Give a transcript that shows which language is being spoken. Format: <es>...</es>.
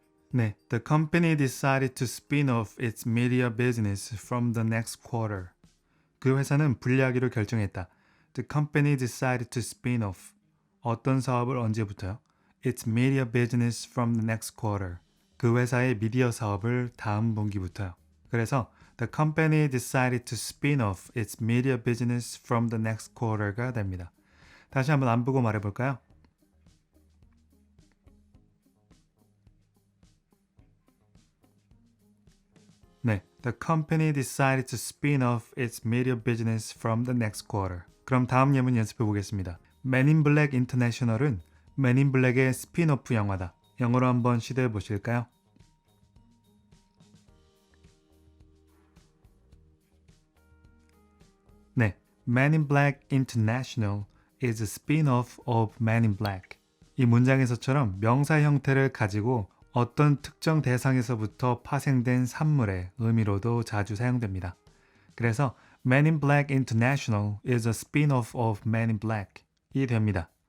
<en>네, the company decided to spin off its media business from the next quarter.</en> <ko>그 회사는 분리하기로 결정했다.</ko> <en>The company decided to spin off.</en> <ko>어떤 사업을 언제부터요?</ko> <en>Its media business from the next quarter.</en> <ko>그 회사의 미디어 사업을 다음 분기부터요. 그래서</ko> <en>the company decided to spin off its media business from the next quarter가</en> <ko>됩니다. 다시 한번 안 보고 말해볼까요?</ko> <en>네, the company decided to spin off its media business from the next quarter.</en> <ko>그럼 다음 예문 연습해 보겠습니다. Men in Black International은 Men in Black의 스핀오프 영화다. 영어로 한번 시도해 보실까요?</ko> <en>네, Men in Black International is a spin-off of Men in Black.</en> <ko>이 문장에서처럼 명사 형태를 가지고 어떤 특정 대상에서부터 파생된 산물의 의미로도 자주 사용됩니다. 그래서</ko> <en>Men in Black International is a spin-off of Men in Black 이</en> <ko>됩니다.</ko>